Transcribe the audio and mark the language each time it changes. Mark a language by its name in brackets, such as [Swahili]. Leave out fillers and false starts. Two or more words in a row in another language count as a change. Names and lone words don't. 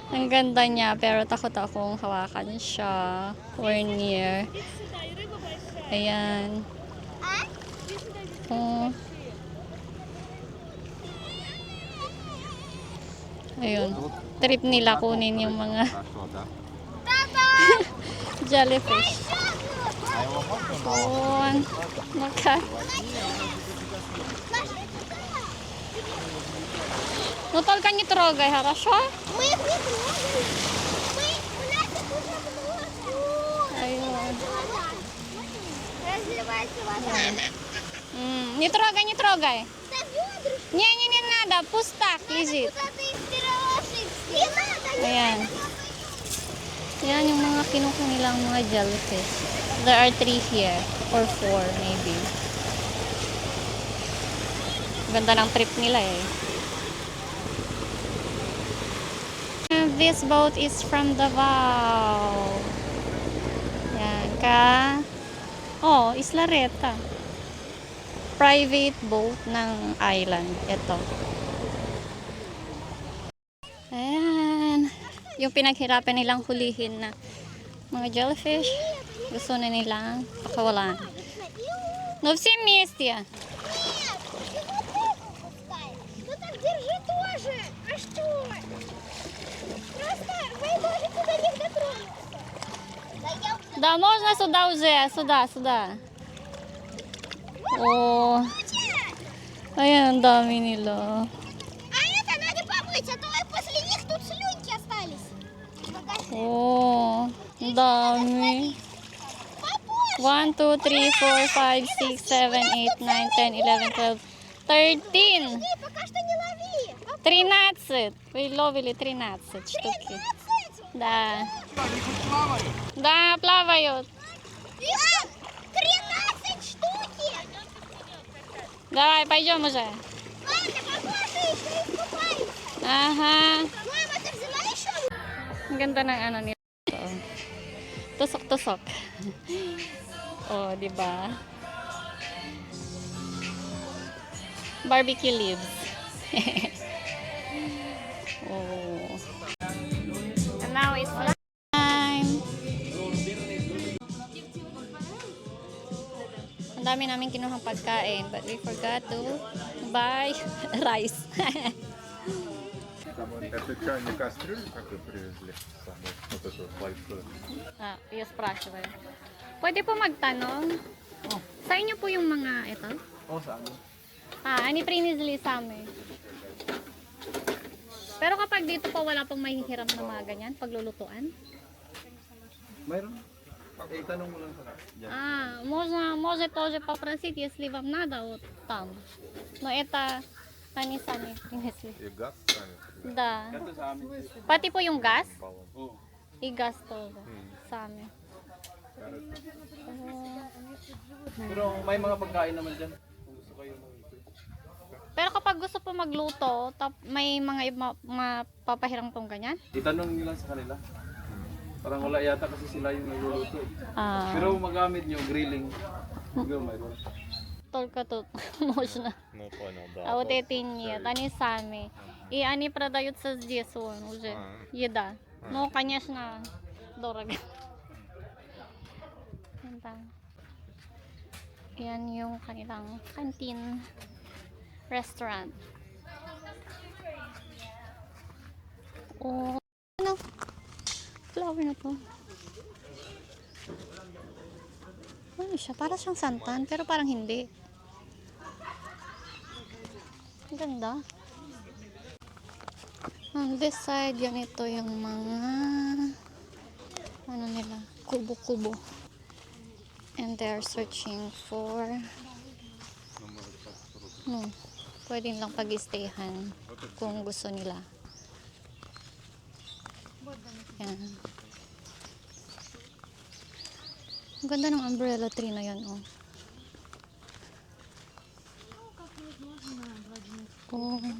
[Filipino] Ang ganda niya, pero takot akong hawakan siya. [English] Or near. Ayan. [Filipino] Oh. Ayun. Trip nila kunin yung mga [Russian] Хорошо, да? [Filipino] jellyfish. [Russian] А его можно на [Filipino] Ayun. Maka. [Russian] Ну только не трогай, хорошо? Мы их не трогаем. У нас их уже много. [Filipino] Ayun. [Russian] Разливается вода. Не трогай, не трогай. Да ведрышко. Не надо, пустак лежит. Куда ты их переложить? Не надо. [Filipino] Ayan. Yan yung mga kinuha nilang mga jellyfish. [English] There are 3 here. Or 4 maybe. [Filipino] Ganda ng trip nila eh. [English] And this boat is from Davao. [Filipino] Yan ka. Oh, Isla Reta. Private boat ng island. Ito. Ayan. Yung pinaghirapan nilang hulihin na mga jellyfish. Gusto na nilang pakawalan. [Russian] No все вместе. Нет, и вот это пускай. Ну так держи тоже. А что? Просто вы можете до них дотронуться. Да я уже Да, можно сюда уже. Сюда. О, [Filipino] ayan, ang dami nila. [Russian] А это надо помыть, а то после них тут слюнки остались. Покажи. [Filipino] Oh, ang dami. [Russian] Попозже. 1, 2, 3, 4, 5, 6, 7, 8, 9, 10, 11, 12, 13. Эй, пока что не лови. 13. Вы ловили 13 штуки. 13. Да. Да, плавают. 13 штуки. Давай, пойдем уже. Ладно, попозже еще искупаюсь. Aha. Мама, ты взяла еще? [Filipino] Ang ganda ng ano nito. Tusok-tusok. Oh, di ba? [English] Barbecue leaves. Oh. And now it's time. [Filipino] Ang dami namin kinuhang pagkain, [English] but we forgot to buy rice. [Russian] Это что, не кастрюлю какую привезли? Самую, вот эту большую. [Filipino] Ah, yung spрашиваю. Pwede po magtanong? Sa inyo po yung mga ito? Oh, sa amin. Ani prinisli sa amin. Pero kapag dito po wala pong mahihiram na mga ganyan, paglulutuan? Mayroon. Eh, tanong mo lang sa dyan. [Russian] Можно тоже попросить, если вам надо, вот там. Но это они сами принесли. И газ станет. Да. [Filipino] Ito sa amin. Pati po yung gas? Oo. I gas тоже. Sa amin. Pero may mga pagkain naman dyan. Kung gusto kayo mag Pero kapag gusto po magluto, may mga mapapahiram tong ganyan? itanong nyo lang sa kanila. Parang wala yata kasi sila yung nagluluto. Ah, Pero magamit nyo, grilling. Mayroon. [Russian] только тут можно. Ну, понял, да. А вот эти нет, они сами. И они продаются здесь вон уже, еда. Ну, конечно, дорого. [Filipino] Yan yung kanilang [English] canteen restaurant. [Filipino] Oh, ano? Flower na to. Ano siya? Para siyang santan, pero parang hindi. Ang ganda. [English] On this side, [Filipino] ganito yung mga ano nila, kubo-kubo. [English] And they're searching for [Filipino] pwede lang pag-stayhan kung gusto nila. Yan. Ang ganda ng [English] umbrella tree [Filipino] na yan, oh. Oh.